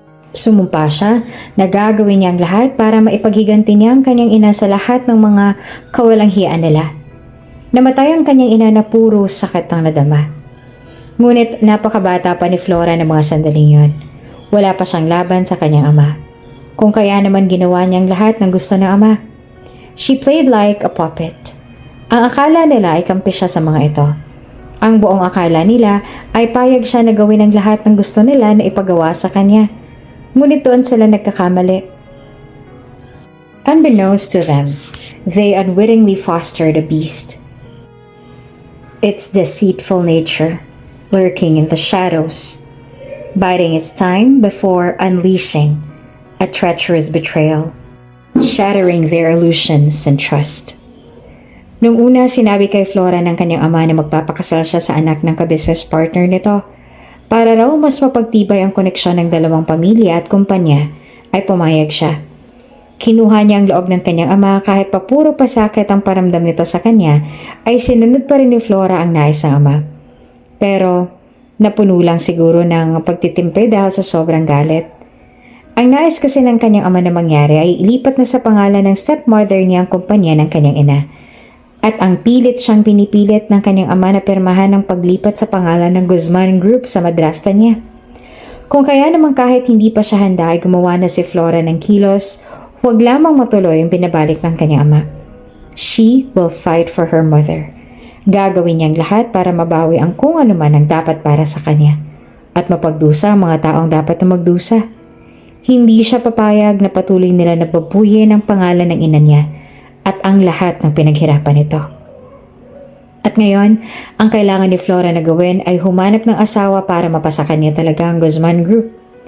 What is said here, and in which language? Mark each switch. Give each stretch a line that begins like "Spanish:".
Filipino: Sumumpa siya na gagawin niya ang lahat para maipaghiganti niya ang kanyang ina sa lahat ng mga kawalang hiyaan nila. Namatay ang kanyang ina na puro sakit ang nadama. Ngunit napakabata pa ni Flora ng mga sandaling yon. Wala pa siyang laban sa kanyang ama. Kung kaya naman ginawa niyang lahat ng gusto ng ama.
English: She played like a puppet.
Filipino: Ang akala nila ay kampi siya sa mga ito. Ang buong akala nila ay payag siya na gawin ang lahat ng gusto nila na ipagawa sa kanya. Ngunit doon sila nagkakamali.
English: Unbeknownst to them, they unwittingly fostered a beast. Its deceitful nature, lurking in the shadows, biding its time before unleashing a treacherous betrayal, shattering their illusions and trust.
Filipino: Nung una, sinabi kay Flora ng kanyang ama na magpapakasal siya sa anak ng ka-business partner nito. Para raw mas mapagtibay ang koneksyon ng dalawang pamilya at kumpanya, ay pumayag siya. Kinuha niya ang loob ng kanyang ama kahit pa puro pasakit ang paramdam nito sa kanya, ay sinunod pa rin ni Flora ang nais ng ama. Pero, napuno lang siguro ng pagtitimpe dahil sa sobrang galit. Ang nais kasi ng kanyang ama na mangyari ay ilipat na sa pangalan ng stepmother niya ang kumpanya ng kanyang ina. At ang pilit siyang pinipilit ng kanyang ama na pirmahan ng paglipat sa pangalan ng Guzman Group sa madrasta niya. Kung kaya naman kahit hindi pa siya handa ay gumawa na si Flora ng kilos, huwag lamang matuloy yung pinabalik ng kanyang ama.
English: She will fight for her mother.
Filipino: Gagawin niyang lahat para mabawi ang kung ano man ang dapat para sa kanya. At mapagdusa ang mga taong dapat na magdusa. Hindi siya papayag na patuloy nila na babuyin ang pangalan ng ina niya at ang lahat ng pinaghirapan nito. At ngayon, ang kailangan ni Flora na gawin ay humanap ng asawa para mapasa kanya talaga ang Guzman Group.